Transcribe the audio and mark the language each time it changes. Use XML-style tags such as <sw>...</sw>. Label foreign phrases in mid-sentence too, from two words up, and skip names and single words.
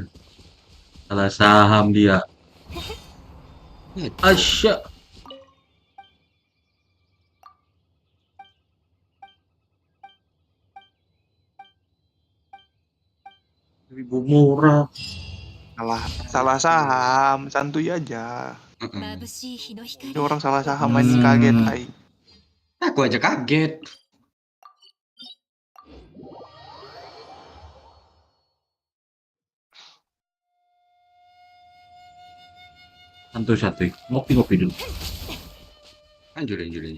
<id>Salah saham dia. Asya. Ribu murah. Salah saham, santuy aja.</id> <ja>眩しい日の光</ja> <id>Ini orang salah saham aja kaget aing. Aku aja kaget. Santuy. Ngopi-ngopi dulu. Lanjut lanjut lanjut.</id>